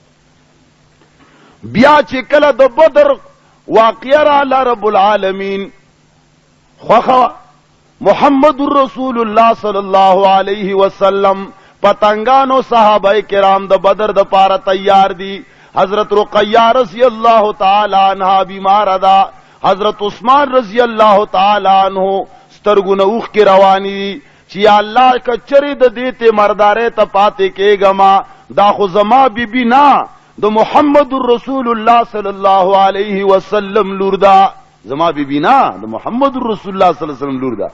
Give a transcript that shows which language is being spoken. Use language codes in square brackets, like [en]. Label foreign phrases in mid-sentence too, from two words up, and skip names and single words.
[ps] بیا چې کله د بدر واقعه راله رب العالمین خوښه محمد رسول الله [ar] صلی الله علیه وسلم [ps] پتنګانو صحابه کرام د بدر د پاره تیار دي. حضرت رقیہ [ar] رضی اللہ تعالی عنہ [ps] بیمار دا، حضرت عثمان [ar] رضی اللہ تعالی عنہ [ps] سترګو نه اوښکې روانې دي چې یا الله که چرې د دې ته مردارۍ ته پاتې کېږم دا خو زما بیبي نه د محمد رسول الله [ar] صلی الله علیه وسلم [ps] لور ده، زما بیبي نه د محمد رسول الله [ar] صلی الله علیه وسلم [ps] لور ده.